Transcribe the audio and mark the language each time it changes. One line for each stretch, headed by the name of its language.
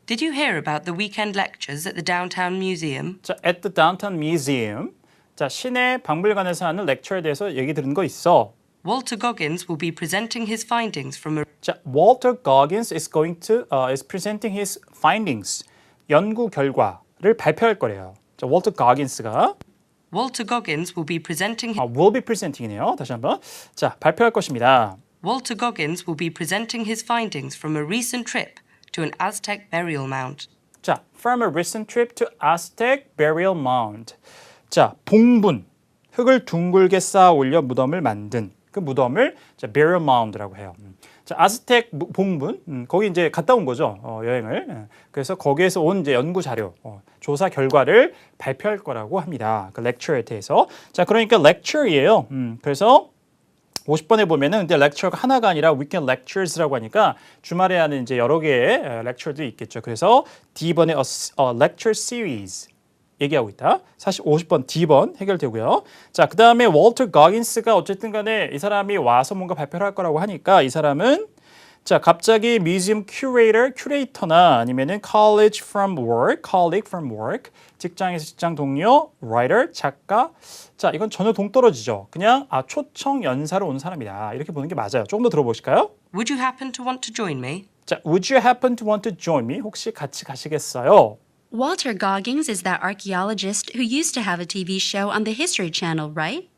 English: Did you hear about the weekend lectures at the downtown museum? 자, at the downtown museum.
Korean: 자, 시내 박물관에서 하는 lecture에 대해서 얘기 들은 거 있어.
English: Walter Goggins will be presenting his findings from a... 자, Walter Goggins is presenting his findings.
Korean: 연구 결과를 발표할 거래요. 자, Walter Goggins가
English: Walter Goggins will be presenting... will be presenting이네요.
Korean: 다시 한번. 자, 발표할 것입니다.
English: Walter Goggins will be presenting his findings from a recent trip to an Aztec burial mound. 자, from a recent trip to Aztec burial mound.
Korean: 자, 봉분. 흙을 둥글게 쌓아 올려 무덤을 만든 그 무덤을 자, burial mound라고 해요. 자, 아즈텍 봉분, 거기 이제 갔다 온 거죠, 여행을. 그래서 거기에서 온 이제 연구 자료, 조사 결과를 발표할 거라고 합니다. 그 lecture에 대해서. 자, 그러니까 lecture이에요. 그래서 50번에 보면은 근데 lecture가 하나가 아니라 weekend lectures라고 하니까 주말에 하는 이제 여러 개의 lecture도 있겠죠.
English: 그래서 D번에 a lecture series.
Korean: 얘기하고 있다. 사실 50번 D번 해결되고요. 자, 그 다음에 월터 거긴스가 어쨌든 간에 이 사람이 와서 뭔가 발표를 할 거라고 하니까 이 사람은 자, 갑자기 뮤지엄 큐레이터나 아니면은
English: colleague from work,
Korean: 직장에서 직장 동료, writer, 작가. 자, 이건 전혀 동떨어지죠. 그냥 초청 연사로 온 사람이다. 이렇게 보는 게 맞아요. 조금 더 들어보실까요?
English: Would you happen to want to join me? 자, would you happen to want to join me?
Korean: 혹시 같이 가시겠어요?
English: Walter Goggins is that archaeologist who used to have a TV show on the History Channel, right?